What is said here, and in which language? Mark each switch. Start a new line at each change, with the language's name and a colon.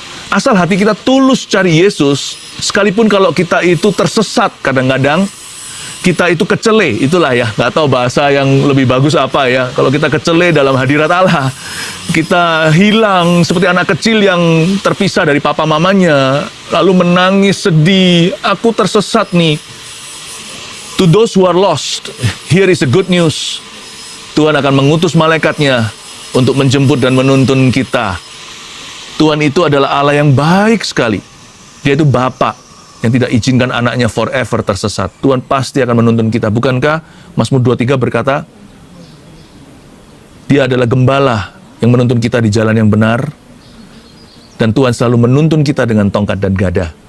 Indonesian: Asal hati kita tulus cari Yesus, sekalipun kalau kita itu tersesat kadang-kadang, kita itu kecele, itulah ya, nggak tahu bahasa yang lebih bagus apa ya. Kalau kita kecele dalam hadirat Allah, kita hilang seperti anak kecil yang terpisah dari papa mamanya, lalu menangis sedih, aku tersesat nih.
English: To those who are lost, here is the good news.
Indonesian: Tuhan akan mengutus malaikatnya untuk menjemput dan menuntun kita. Tuhan itu adalah Allah yang baik sekali. Dia itu Bapa yang tidak izinkan anaknya forever tersesat. Tuhan pasti akan menuntun kita. Bukankah Mazmur 23 berkata, Dia adalah gembala yang menuntun kita di jalan yang benar, dan Tuhan selalu menuntun kita dengan tongkat dan gada.